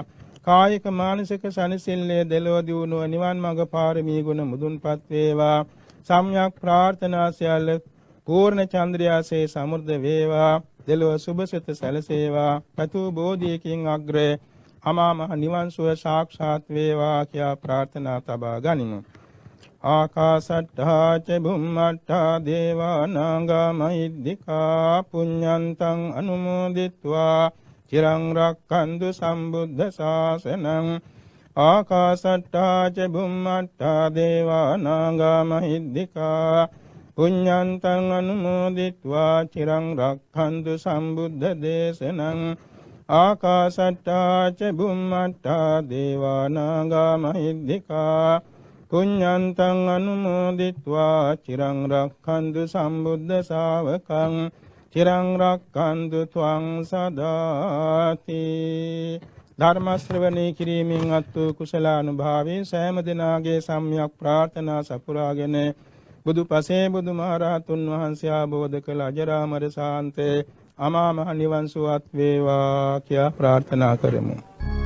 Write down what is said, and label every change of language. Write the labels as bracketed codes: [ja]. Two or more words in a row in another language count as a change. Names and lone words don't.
[si] කායික මානසික සනසිල්ලේ දෙලෝ දියුණුව නිවන් මඟ පාරමී ගුණ මුදුන්පත් වේවා. සම්‍යක් ප්‍රාර්ථනා සියල්ල පූර්ණ චන්ද්‍රයාසේ සමෘද්ධ වේවා. දෙලොව සුභසිත සැලසේවා. පතු බෝධියකින් අග්‍රේ අමා මහ නිවන් සුව සාක්ෂාත් වේවා කියා ප්‍රාර්ථනා තබා ගනිමු. [pi] ආකාසට්ඨා ච බුම්මට්ඨා දේවා නාග මහිද්దికා පුඤ්ඤන්තං අනුමෝදිත්වා චිරං රක්ඛන්තු සම්බුද්ධ ශාසනං. ආකාසට්ඨා ච බුම්මට්ඨා දේවා නාග මහිද්దికා පුඤ්ඤන්තං අනුමෝදිත්වා චිරං රක්ඛන්තු සම්බුද්ධ දේශනං. ආකාසට්ඨා ච බුම්මට්ඨා දේවා නාග මහිද්దికා පුඤ්ඤන්තං අනුමෝදිත්වා චිරං රක්ඛන්තු සම්බුද්ධ ශාවකං. චිරං රක්ඛන්තු ත්වං සදාති. [si] ධර්ම ශ්‍රවණේ කිරීමෙන් අත්තු කුසලානුභාවයෙන් සෑම දිනාගේ සම්‍යක් ප්‍රාර්ථනා සපුරාගෙන බුදු පසේ බුදු මහරහතුන් වහන්සේ ආબોධ කළ අජරාමර ශාන්තේ අමා මහ නිවන් සුවත් වේවා කියා ප්‍රාර්ථනා කරමු.